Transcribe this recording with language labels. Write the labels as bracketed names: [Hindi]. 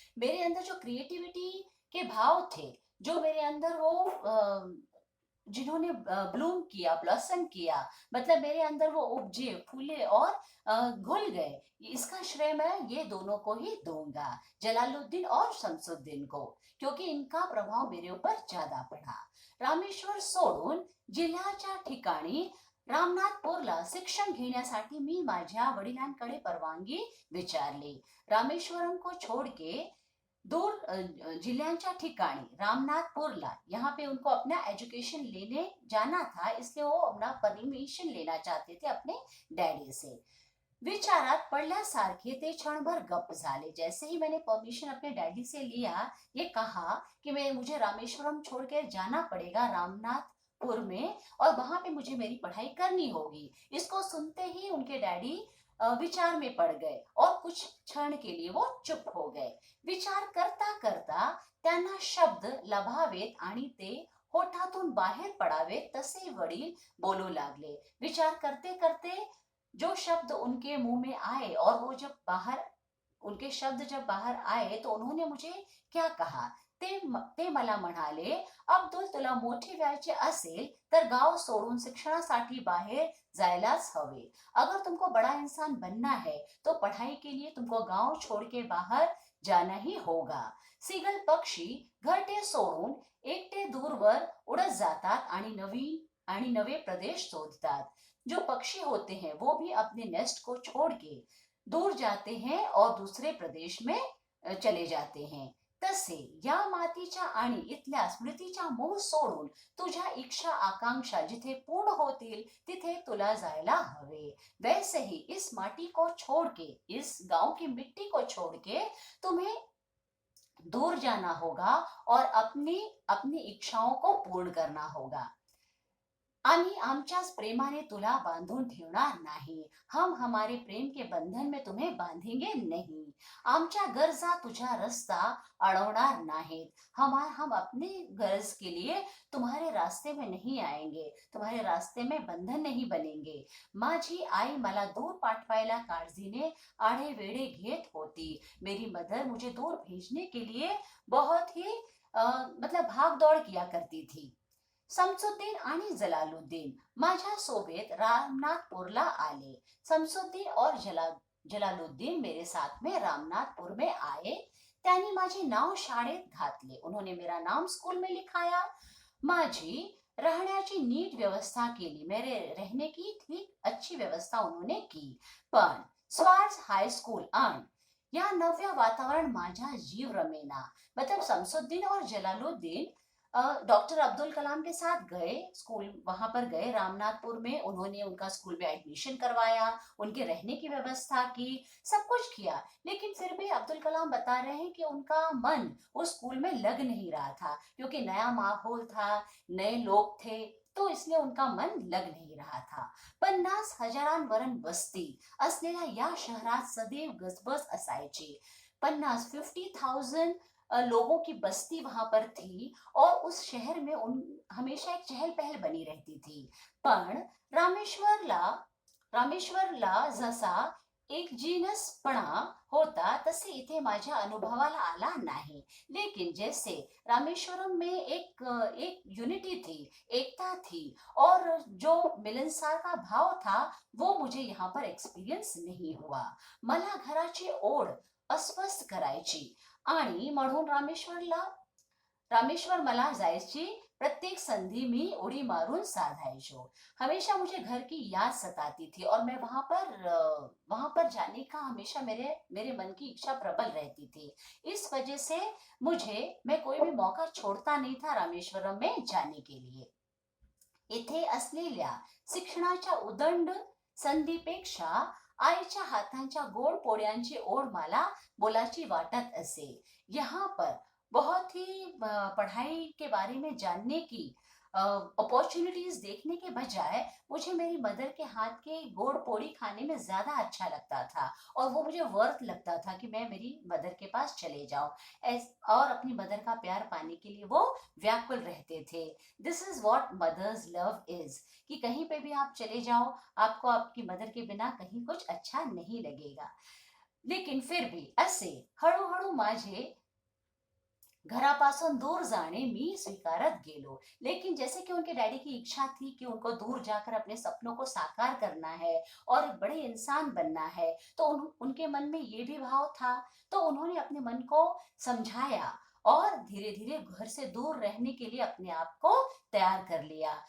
[Hindi] मेरे अंदर जो क्रिएटिविटी के भाव थे, जो मेरे अंदर वो जिन्होंने ब्लूम किया, ब्लॉसम किया, मतलब मेरे अंदर वो उपजे, फूले और घुल गए, इसका श्रेय मैं ये दोनों को ही दूंगा, जलालुद्दीन और शमसुद्दीन को, क्योंकि इनका प्रभाव मेरे ऊपर ज्यादा पड़ा। [Marathi] रामेश्वर सोडून जिल्ह्याच्या ठिकाणी रामनाथपूरला शिक्षण घेण्यासाठी मी माझ्या वडिलांकडे परवानगी विचारली। [Hindi] रामेश्वरम को छोड़ के दूर [Marathi] जिल्ह्यांच्या ठिकाणी रामनाथपुरला, [Hindi] यहाँ पे उनको अपना एजुकेशन लेने जाना था, इसलिए वो अपना परमिशन लेना चाहते थे अपने डैडी से। [Marathi] विचारात पडल्यासारखे ते क्षणभर गप्प झाले। [Hindi] जैसे ही मैंने परमिशन अपने डैडी से लिया, ये कहा कि मैं मुझे रामेश्वरम छोड़ के जाना पड़ेगा रामनाथपुर में, और वहां पे मुझे मेरी पढ़ाई करनी होगी। इसको सुनते ही उनके डैडी विचार में पड़ गए और कुछ क्षण के लिए वो चुप हो गए। [Marathi] विचार करता करता त्यांना शब्द लभावेत आणि ते होठातून बाहेर पडावेत तसे वडील बोलू लागले। [Hindi] विचार करते करते जो शब्द उनके मुंह में आए, और वो जब बाहर उनके शब्द जब बाहर आए तो उन्होंने मुझे क्या कहा, [Marathi] ते मला म्हणाले, अब्दुल तुला मोठे व्हायचे असेल तर गाव सोडून शिक्षणासाठी बाहेर जायलाच हवे। [Hindi] अगर तुमको बड़ा इंसान बनना है तो पढ़ाई के लिए तुमको गांव छोड़ के बाहर जाना ही होगा। [Marathi] सीगल पक्षी घरटे सोडून एकटे दूरवर उडत जातात आणि नवे प्रदेश शोधतात। [Hindi] जो पक्षी होते हैं वो भी अपने नेस्ट को छोड़ के दूर जाते हैं और दूसरे प्रदेश में चले जाते हैं। [Marathi] तसे या मातीच्या आणि इथल्या स्मृतीच्या मोह सोडून तुझ्या इच्छा आकांक्षा जिथे पूर्ण होतील तिथे तुला जायला हवे। [Hindi] वैसे ही इस माटी को छोड़ के, इस गांव की मिट्टी को छोड़ के तुम्हें दूर जाना होगा और अपनी अपनी इच्छाओं को पूर्ण करना होगा। [Marathi] आम्ही आमच्याच प्रेमाने तुला बांधून ठेवणार नाही। [Hindi] हम हमारे प्रेम के बंधन में तुम्हें बांधेंगे नहीं। [Marathi] आमच्या गरजा तुझा रास्ता अडवणार नाहीत। [Hindi] हम अपने गरज के लिए तुम्हारे रास्ते में नहीं आएंगे, तुम्हारे रास्ते में बंधन नहीं बनेंगे। [Marathi] माझी आई मला दूर पाठवायला काळजीने आढे वेढे घेत होती। [Hindi] मेरी मदर मुझे दूर भेजने के लिए बहुत ही मतलब भाग दौड़ किया करती थी। [Marathi] शमसुद्दीन आणि जलालुद्दीन माझ्या सोबत रामनाथपुरला आले। [Hindi] शमसुद्दीन और जलालुद्दीन मेरे साथ में रामनाथपुर में आए। [Marathi] त्यांनी माझे नाव शाळेत घातले, [Hindi] उन्होंने मेरा नाम स्कूल में लिखाया। [Marathi] माझी रहण्याची नीट व्यवस्था केली, [Hindi] मेरे रहने की ठीक अच्छी व्यवस्था उन्होंने की। [Marathi] पण स्वार्स हाई स्कूल आणि या नव्या वातावरण माझा जीव रमेना। [Hindi] मतलब शमसुद्दीन और जलालुद्दीन डॉक्टर अब्दुल कलाम के साथ गए स्कूल, वहां पर गए रामनाथपुर में, उन्होंने उनका स्कूल में एडमिशन करवाया, उनके रहने की व्यवस्था की, सब कुछ किया। लेकिन फिर भी अब्दुल कलाम बता रहे हैं कि उनका मन उस स्कूल में लग नहीं रहा था, क्योंकि नया माहौल था, नए लोग थे, तो इसलिए उनका मन लग नहीं रहा था। [Marathi] 50,000 वस्ती असलेल्या या शहरात सदैव गजबज असायची। [Hindi] 50,000 लोगों की बस्ती वहां पर थी, और उस शहर में हमेशा एक चहल पहल बनी रहती थी। [Marathi] पण रामेश्वरला जसा एक जीनसपणा होता तसे इथे माझ्या अनुभवाला आला नाही। [Hindi] लेकिन जैसे रामेश्वरम में एक यूनिटी थी, एकता थी, और जो मिलनसार का भाव था वो मुझे यहाँ पर एक्सपीरियंस नहीं हुआ। [Marathi] मला घराची ओढ अस्वस्थ करायची आणि म्हणून रामेश्वर मला जायची प्रत्येक संधि में उड़ी मारून साधायचो। [Hindi] हमेशा मुझे घर की याद सताती थी, और मैं वहां पर जाने का हमेशा मेरे मन की इच्छा प्रबल रहती थी। इस वजह से मैं कोई भी मौका छोड़ता नहीं था रामेश्वरम में जाने के लिए। [Marathi] इथे असलेल्या शिक्षणाच्या उदंड संधीपेक्षा आईच्या हातांच्या गोड पोळ्यांची ओढ मला बोलाची वाटत असे। [Hindi] यहाँ पर बहुत ही पढ़ाई के बारे में जानने की अपॉर्चुनिटीज देखने के बजाय मुझे मेरी मदर के हाथ के गोड़ पोड़ी खाने में ज्यादा अच्छा लगता था, और वो मुझे वर्थ लगता था कि मैं मेरी मदर के पास चले जाऊं और अपनी मदर का प्यार पाने के लिए वो व्याकुल रहते थे। [English] this is what mother's love is, [Hindi] कि कहीं पे भी आप चले जाओ, आपको आपकी मदर के बिना कहीं कुछ अच्छा नहीं लगेगा। लेकिन फिर भी [Marathi] असे हळूहळू माझे घरापासून दूर जाने मी स्वीकारत गेलो। [Hindi] लेकिन जैसे कि उनके डैडी की इच्छा थी कि उनको दूर जाकर अपने सपनों को साकार करना है और एक बड़े इंसान बनना है, तो उनके मन में ये भी भाव था। तो उन्होंने अपने मन को समझाया और धीरे धीरे घर से दूर रहने के लिए अपने आप को तैयार कर लिया।